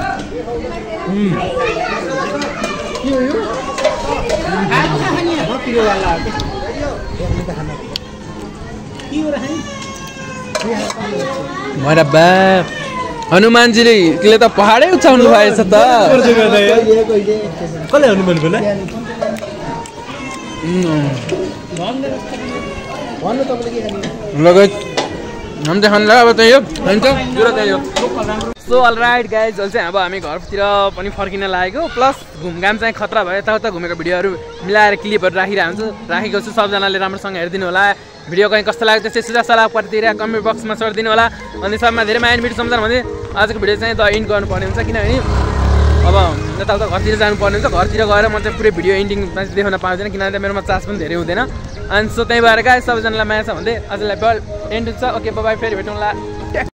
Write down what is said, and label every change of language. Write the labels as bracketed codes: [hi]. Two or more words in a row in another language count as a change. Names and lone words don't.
[ne] मेरा बा हनुमानजीले त पहाडै उचाउनु भएछ त कसले हनुमान बोला लगै हम चाहिँ खानु अब त्यही हो हुन्छ त्यही हो [en] so alright guys [ne] अहिले चाहिँ अब हामी घरतिर पनि फर्किन लागेको प्लस घुमघाम चाहिँ खतरा भयो यताउता घुमेको भिडियोहरू मिलाएर क्लिपहरू राखेको छु सबजनाले राम्रोसँग हेरिदिनु होला भिडियो कहीँ कस्तो लाग्यो त्यसै सुझाव सल्लाह प्रतिक्रिया कमेन्ट बक्समा छोडिदिनु होला अनि सबमा धेरै माया भिडियो सम्झाउनु भने आजको भिडियो चाहिँ [en] the end [ne] गर्नुपर्ने हुन्छ किनभने अब यताउता घरतिर जानुपर्ने हुन्छ घरतिर गएर म चाहिँ पुरै [en] video ending [ne] देखाउन पाउँदैन किनभने मेरोमा चार्ज पनि धेरै हुँदैन अनि सो त्यही भएर गाइस सबैजनालाई माया छ भन्दै आजलाई बल एन्ड हुन्छ [en] okay bye [ne] फेरि भेटौँला